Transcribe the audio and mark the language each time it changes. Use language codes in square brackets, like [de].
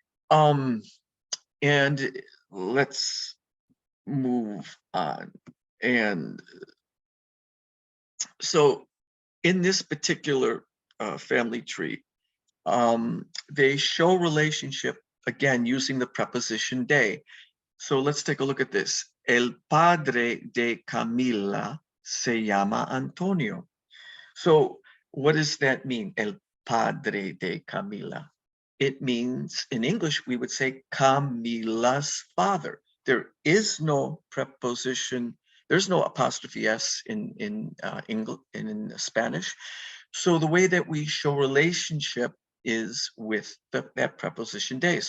[en] And let's move on. And So in this particular family tree, they show relationship, again, using the preposition de. So let's take a look at this. [es] El padre de Camila se llama Antonio. [en] So what does that mean? [es] El padre de Camila. [en] It means, in English, we would say Camila's father. There is no preposition. There's no apostrophe S in English, in Spanish. So the way that we show relationship is with that preposition de.